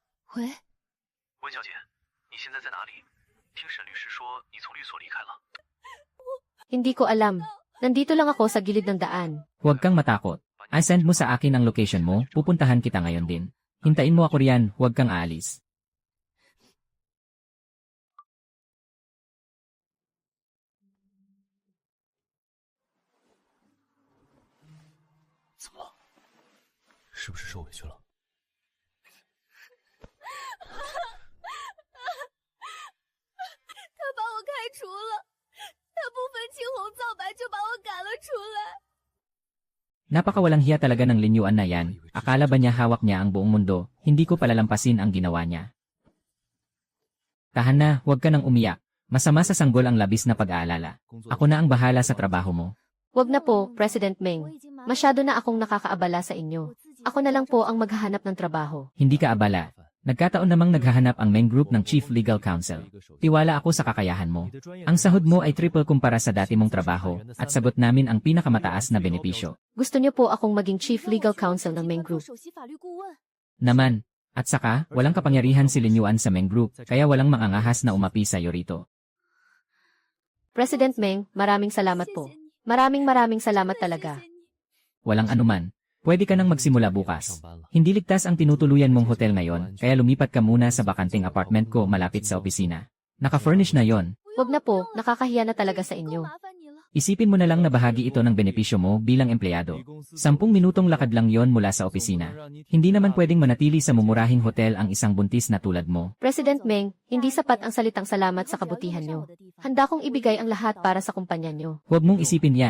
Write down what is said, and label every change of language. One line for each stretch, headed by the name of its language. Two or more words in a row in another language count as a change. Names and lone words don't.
Chinese: 喂，温小姐，你现在在哪里？听沈律师说你从律所离开了。
Filipino: Hindi ko alam. Nandito lang ako sa gilid ng daan. Huwag kang matakot. I-send mo sa akin ang location mo, pupuntahan kita ngayon din. Hintayin mo ako riyan, huwag kang aalis.
Chinese: 怎么了？是不是受委屈了？他把我开除了，他不分青红皂白就把我赶了出来。
Filipino: Napakawalang hiya talaga ng Linyuan na yan. Akala ba niya hawak niya ang buong mundo? Hindi ko palalampasin ang ginawa niya. Tahan na, huwag ka nang umiyak. Masama sa sanggol ang labis na pag-aalala. Ako na ang bahala sa trabaho mo. Wag na po, President Meng. Masyado na akong nakakaabala sa inyo. Ako na lang po ang maghahanap ng trabaho. Hindi ka abala. Nagkataon namang naghahanap ang Meng Group ng
English: Chief Legal Counsel.
Filipino: Tiwala ako sa kakayahan mo. Ang sahod mo ay triple kumpara sa dati mong trabaho at sagot namin ang pinakamataas na benepisyo. Gusto niyo po akong maging
English: Chief Legal Counsel
Filipino: ng Meng Group.
Chinese: 首席法律顾问。
Filipino: Naman. At saka, walang kapangyarihan si Linyuan sa Meng Group kaya walang mangangahas na umapi sa iyo rito. President Meng, maraming salamat po. Maraming salamat talaga. Walang anuman. Pwede ka nang magsimula bukas. Hindi ligtas ang tinutuluyan mong hotel ngayon, kaya lumipat ka muna sa bakanting apartment ko malapit sa opisina. Naka-furnish na yon. Wag na po, nakakahiya na talaga sa inyo.
Chinese: 麻烦你了。
Filipino: Isipin mo na lang na bahagi ito ng benepisyo mo bilang empleyado. 10 minutong lakad lang yon mula sa opisina. Hindi naman pwedeng manatili sa mumurahing hotel ang isang buntis na tulad mo. President Meng, hindi sapat ang salitang salamat sa kabutihan niyo. Handa kong ibigay ang lahat para sa kumpanya niyo. Huwag mong isipin yan.